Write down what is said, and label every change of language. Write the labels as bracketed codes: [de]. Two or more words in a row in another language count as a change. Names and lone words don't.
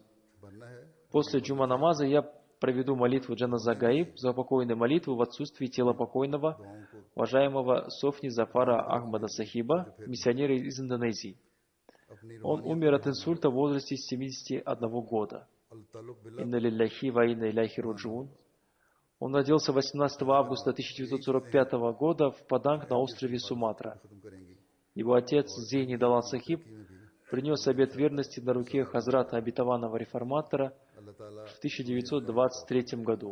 [ru] После джума намаза я проведу молитву [ar] جنازة غائب, [ru] заупокойную молитву в отсутствии тела покойного, уважаемого Софни Зафара Ахмада Сахиба, миссионера из Индонезии. Он умер от инсульта в возрасте 71 года. [ar] إنا لله وإنا إليه راجعون. [ru] Он родился 18 августа 1945 года в Паданг на острове Суматра. Его отец Зейни Далал Сахиб принес обет верности на руке Хазрата Обетованного Реформатора в 1923 году.